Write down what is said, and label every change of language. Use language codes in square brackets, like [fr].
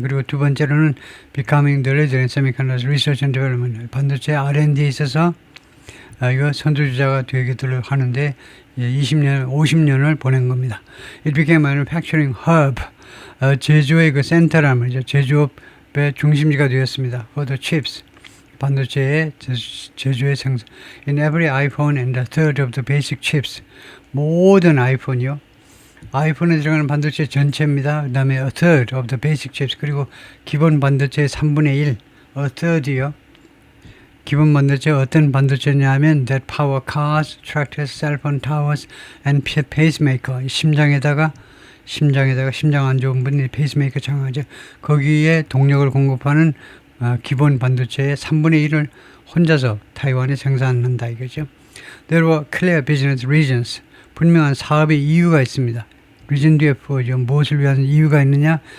[ko] 그리고 두 번째로는 [en] becoming the leader in semiconductor research and development. [ko] 반도체 R&D에 있어서 이거 선두주자가 되기를 하는데 50년을 보낸 겁니다. [en] It became a manufacturing hub. [ko] 제조의 그 센터라는 말이죠. 제조업의 중심지가 되었습니다. [en] For the chips. [ko] 반도체의 제조의 생산. [en] In every iPhone and a third of the basic chips. [ko] 모든 아이폰이요. 아이폰에 들어가는 반도체 전체입니다. 그 다음에 [en] a third of the basic chips. [ko] 그리고 기본 반도체의 3분의 1. a third이요. 기본 반도체 어떤 반도체냐 하면 [en] that power cars, tractors, cell phone towers and pacemaker. [ko] 심장에다가 심장 안 좋은 분이 페이스메이커 장하죠. 거기에 동력을 공급하는 기본 반도체의 3분의 1을 혼자서 타이완에 생산한다 이거죠. There were clear business reasons. 분명한 사업의 이유가 있습니다. 리전 뒤에 보죠. 무엇을 위한 이유가 있느냐?